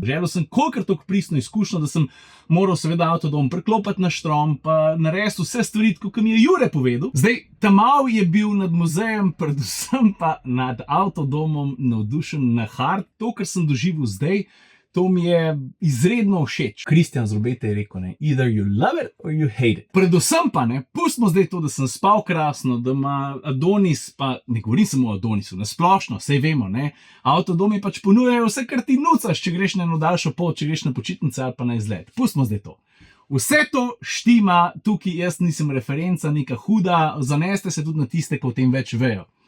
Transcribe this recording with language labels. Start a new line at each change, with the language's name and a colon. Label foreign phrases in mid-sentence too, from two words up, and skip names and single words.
Slovenian: Želel sem kolikor toliko pristno izkušnjo, da sem moral seveda avtodom preklopiti na štrom, pa narediti vse stvari, kot mi je Jure povedal. Zdaj, tamal je bil nad muzejem, predvsem pa nad avtodomom navdušen na hard. To, kar sem doživel zdaj, to mi je izredno všeč. Kristjan z Robete je rekel, ne,
English: either you love it or you hate it.
Slovenian: Predvsem pa, ne, pustimo zdaj to, da sem spal krasno, da ima Adonis, pa ne govorim samo o Adonisu, na splošno, sej vemo, ne, avtodomi pač ponujajo vse, kar ti nucaš, če greš na eno daljšo pot, če greš na počitnice ali pa na izlet. Pustimo zdaj to. Vse to štima, tukaj jaz nisem referenca, neka huda, zaneste se tudi na tiste, ki o tem več vejo.